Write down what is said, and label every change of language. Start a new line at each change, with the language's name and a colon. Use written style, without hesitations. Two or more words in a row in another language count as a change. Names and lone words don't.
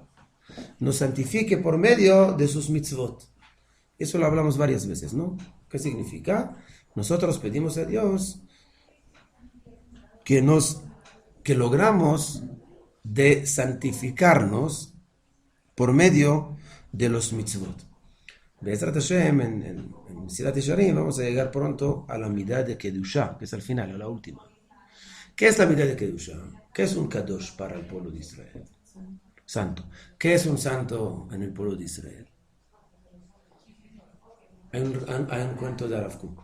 Spanish: Nos santifique por medio de sus mitzvot. Eso lo hablamos varias veces, ¿no? ¿Qué significa? Nosotros pedimos a Dios que logramos de santificarnos por medio de los mitzvot.
Hebrew: בעזרת השם,
Spanish: en Mesilat Yesharim, vamos a llegar pronto a la midá de Kedushá, que es al final, a la última. ¿Qué es la midá de Kedushá? ¿Qué es un Kadosh para el pueblo de Israel? Santo. ¿Qué es un santo en el pueblo de Israel? Hay un cuento de Arav Kook.